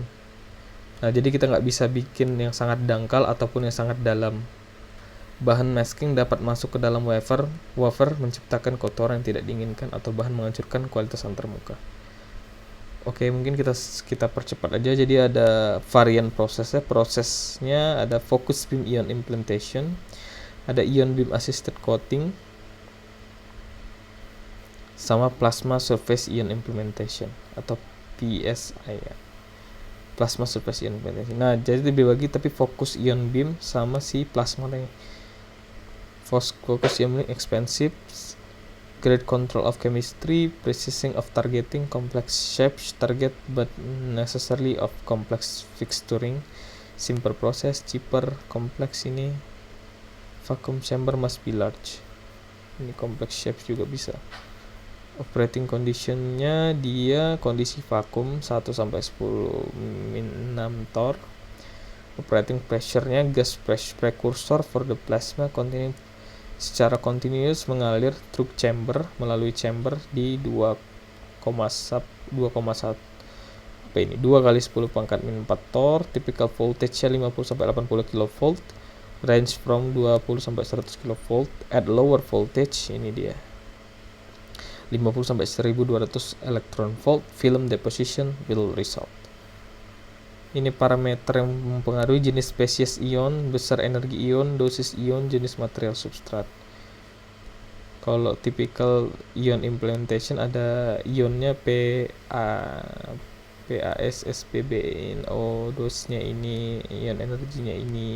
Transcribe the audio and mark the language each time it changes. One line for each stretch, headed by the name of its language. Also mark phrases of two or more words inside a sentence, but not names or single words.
Indonesian: Nah, jadi kita nggak bisa bikin yang sangat dangkal ataupun yang sangat dalam. Bahan masking dapat masuk ke dalam wafer menciptakan kotoran yang tidak diinginkan atau bahan menghancurkan kualitas antarmuka. Oke, mungkin kita percepat aja. Jadi ada varian prosesnya ada
English: focus beam ion implantation,
Indonesian: ada
English: ion beam assisted coating,
Indonesian: sama
English: plasma surface ion implementation
Indonesian: atau PSI ya.
English: Plasma surface ion implementation.
Indonesian: Nah, jadi dibagi tapi
English: fokus ion beam
Indonesian: sama si plasma nih.
English: Focus ion beam expensive, great control of chemistry, precision of targeting, complex shapes target but necessarily of complex fixturing, simple process, cheaper, complex ini, vacuum chamber must be large.
Indonesian: Ini
English: complex shapes
Indonesian: juga bisa.
English: Operating conditionnya
Indonesian: dia kondisi vakum 1 sampai 10 min 6 torr.
English: Operating pressure-nya gas precursor for the plasma secara continuous mengalir through chamber,
Indonesian: melalui chamber di 2,1 kali 10 pangkat min 4 torr.
English: Typical voltage-nya
Indonesian: 50 sampai 80 kV,
English: range from
Indonesian: 20 sampai 100 kV.
English: At lower voltage ini dia 50 sampai 1200 electron volt, film deposition will result.
Indonesian: Ini parameter yang mempengaruhi jenis spesies ion, besar energi ion, dosis ion, jenis material substrat. Kalau
English: typical ion implementation
Indonesian: ada ionnya PAS, SPBNO, dosisnya ini, ion energinya ini.